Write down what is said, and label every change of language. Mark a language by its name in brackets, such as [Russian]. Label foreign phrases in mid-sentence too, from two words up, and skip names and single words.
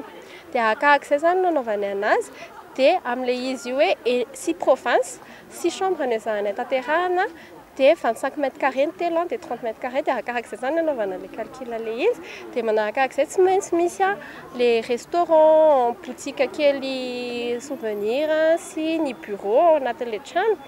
[Malagasy] Dia arakaraka izay zany nanaovany anazy dia amin'ilay izy hoe 6 provinces 6 chambre no ezahanay tanterahana dia 25 [French] mètres carrés [Malagasy] ny telo dia 30 [French] mètres carrés [Malagasy] dia arakaraka izay zany nanaovana [French] le calcul [Malagasy] ilay izy dia manarakaraka izay tsy maintsy misy [French] les restaurants boutique [Malagasy] kely souvenir sy ny bureau ao anatin'ilay trano.